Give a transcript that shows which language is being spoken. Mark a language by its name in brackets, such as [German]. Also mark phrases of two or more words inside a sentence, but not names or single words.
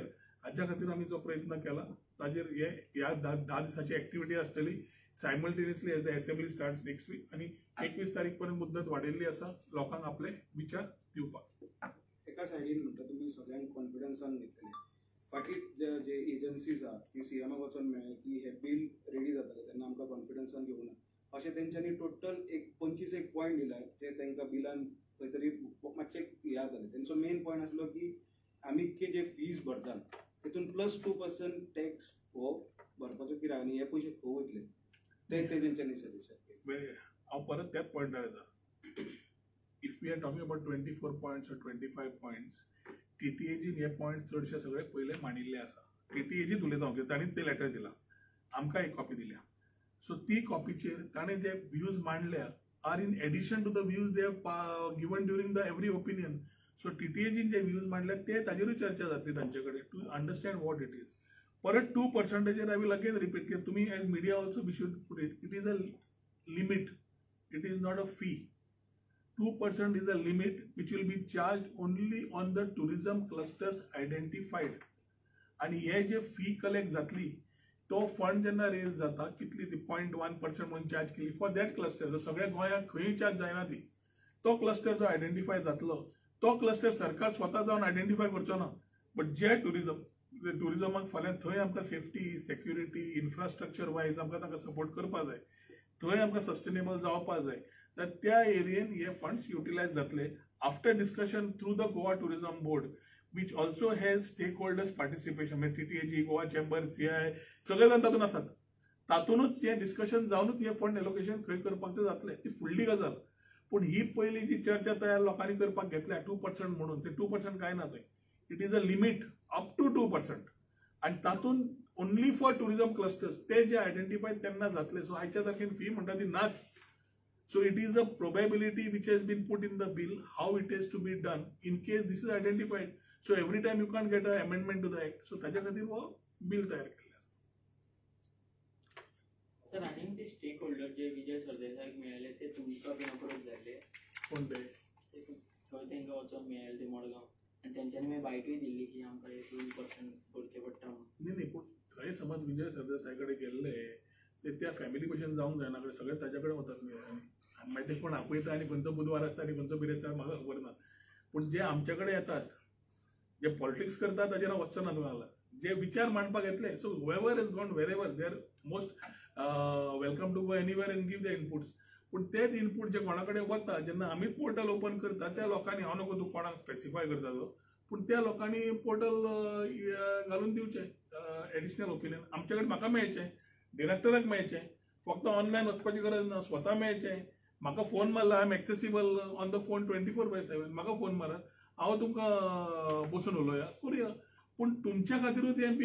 [Konkani] हाच्या खातीर आमी जो प्रयत्न केला ताजेर हे ह्या 10 दिसाची ऍक्टिव्हिटी आसतली [English] simultaneously as the assembly starts next week. [Konkani] आणि 21 तारीख पर्यंत मुद्दत वाडयल्ली आसा लोकांक आपले विचार दिवपाक. एका सायडीन म्हणटा तुमी सगळ्यांक कॉन्फिडन्सान घेतले, फाटीं जे एजन्सीज आहा ती CMाक वचोन मेळ्ळे की हे बील रेडी जातले तेन्ना आमकां कॉन्फिडन्सान घेवना, अशें तेंच्यांनी टोटल 25 पॉयंट दिला जे तांकां बिलान खंय तरी मातशें हे जालें. तेंचो मेन पॉयंट आसलो की आमी जे फीज भरतात तेतून +2% टॅक्स हो भरपाचो कित्याक आनी हे पयशे खंय वयतले ते तेंच्यांनी सजेशन केलें. हांव परत त्याच पॉयंटार येता. [English] If we are talking about 24 points or 25 points, [Konkani] TTAGन हे पॉयंट चडशे सगळे पयले मांडिल्ले आसा. TTAGच उलयता हांव, तांणी ते लेटर दिला, आमकां एक कॉपी दिल्या. [English] सो [Konkani] ती कॉपीचेर ताणें जे व्ह्यूज मांडल्या [English] are in addition to the views they have given during the every opinion. [Konkani] सो TTAGन जे व्ह्यूज मांडल्या ते ताजेरूच चर्चा जातली तांचे कडेन [English] to understand what it is. परत 2% I will again repeat [Konkani] की तुमी [English] as media also we should put it, it is a limit, it is not a fee. 2% is a limit which will be charged only on the tourism clusters identified. [Konkani] आणि हे जे फी कलेक्ट जातली तो फंड जेन्ना रेज जाता कितली ती 0.1% म्हणून चार्ज केली [English] for that cluster, [Konkani] जो सगळ्या गोंयाक खंय चार्ज जायना ती, तो क्लस्टर जो आयडेंटिफाय जातलो तो क्लस्टर सरकार स्वता जावन आयडेंटिफाय करचो ना, बट जे टुरिजमाक फाल्यां थंय आमकां सेफ्टी, सेक्युरिटी, इन्फ्रास्ट्रक्चर वायज आमकां तांकां सपोर्ट करपा जाय, थंय आमकां सस्टेनेबल जावपा जाय, तर त्या एरियेन हे फंड्स युटिलायज जातले [English] after discussion through the Goa Tourism Board which also has stakeholders participation, [Konkani] म्हणजे TTAG, गोवा चेंबर, CI सगळे जाण तातूंत आसात. तातूंतच हे डिस्कशन जावनूच हे फंड एलोकेशन खंय करपाक ते जातले, ती फुडली गजाल. पूण ही पयली जी चर्चा तयार लोकांनी करपाक घेतल्या 2% म्हणून, ते 2% काय ना थंय, [English] It is a limit up to 2%. [Konkani] आणि तातूंत [English] only for tourism clusters [Konkani] ते जे आयडेंटिफाय तेन्ना जातले. सो आयच्या तारखेन फी म्हणटा ती नाच. [English] So it is a probability which has been put in the bill how it is to be done in case this is identified. So every time you can't get an amendment to the act. [Konkani] So ताज्या खातीर वो बिल तयार केल्लें आसा. सर आनी ते स्टेक होल्डर जे विजय सरदेसाईक मेळ्ळे ते तुमकां [English] been approach [Konkani] जाले कोण ते थंय तांकां वचोन मेळ्ळे ते मडगांव आनी तेंच्यांनी मागीर बायटूय दिल्ली की आमकां हे 2% भरचें पडटा म्हणून. न्ही पूण थंय समज विजय सरदेसाय कडेन गेल्ले ते त्या फॅमिली भशेन जावंक जायना सगळे ताजे कडेन वतात आनी मागीर ते कोण आपयता आनी खंयचो बुधवार आसता आनी खंयचो बिरेस्तार म्हाका खबर ना पूण जे आमचे कडेन येतात जे पॉलिटिक्स करतात ताजेर हांव वचचो ना तुका लागला जे विचार मांडपाक येतले [English] so wherever is gone wherever they are most welcome to go anywhere and give the inputs [Konkani] पूण तेच इनपूट जे कोणा कडेन वता जेन्ना आमीच [English] portal open [Konkani] करता त्या लोकांनी हांव नको तूं कोणाक स्पेसिफाय करता तो पूण त्या लोकांनी पोर्टल घालून दिवचें [English] additional opinion [Konkani] आमचे कडेन म्हाका मेळचें डिरेक्टराक मेळचें फक्त ऑनलायन वचपाची गरज ना स्वता मेळचें म्हाका फोन मारला [English] I am accessible on the phone 24/7 [Konkani] म्हाका फोन मारात हांव तुमकां बसून उलोवया करुया पूण तुमच्या खातीरूच हें